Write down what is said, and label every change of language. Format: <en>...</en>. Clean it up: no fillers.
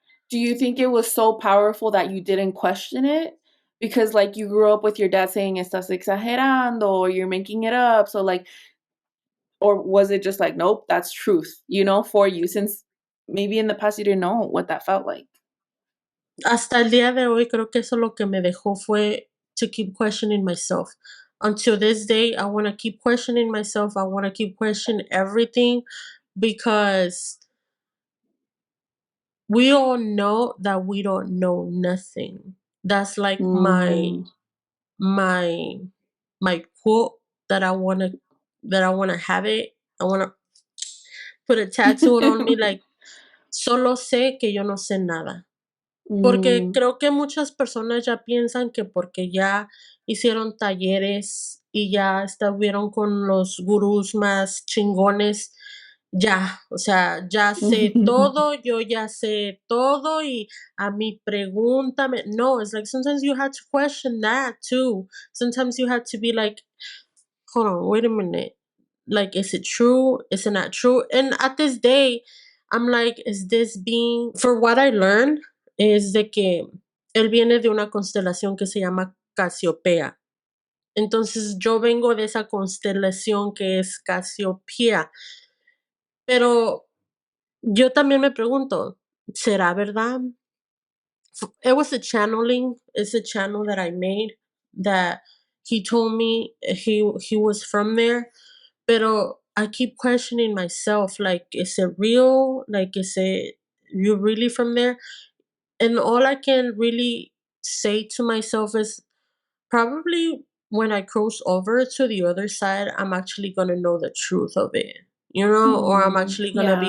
<en>do you think it was so powerful that you didn't question it? Because like you grew up with your dad saying</en> <es>estás exagerando</es> <en>or you're making it up. So like or was it just like, nope, that's truth, for you since maybe in the past you didn't know what that felt like?</en> <es>Hasta el día de hoy creo que eso lo que me dejó fue</es> <en>to keep questioning myself. Until this day, I want to keep questioning myself. I want to keep questioning everything because we all know that we don't know nothing. That's like Mm. my my quote that I wanna have it. I wanna put a tattoo on me like</en> <es>solo sé que yo no sé nada. Porque Mm. creo que muchas personas ya piensan que porque ya hicieron talleres y ya estuvieron con los gurús más chingones, ya, o sea, ya sé todo, yo ya sé todo y a mí pregúntame.</es> <en>No, it's like sometimes you had to question that too. Sometimes you had to be like, hold on, wait a minute. Like, is it true? Is it not true? And at this day, I'm like, is this being, for what I learned,</en> <es>es de que él viene de una constelación que se llama Casiopea. Entonces yo vengo de esa constelación que es Casiopea. Pero yo también me pregunto, ¿será verdad?</es> <en>It was a channeling. It's a channel that I made that he told me he was from there. Pero I keep questioning myself, like, is it real? Like, is it you really from there? And all I can really say to myself is probably when I cross over to the other side, I'm actually gonna know the truth of it, or I'm actually gonna be</en>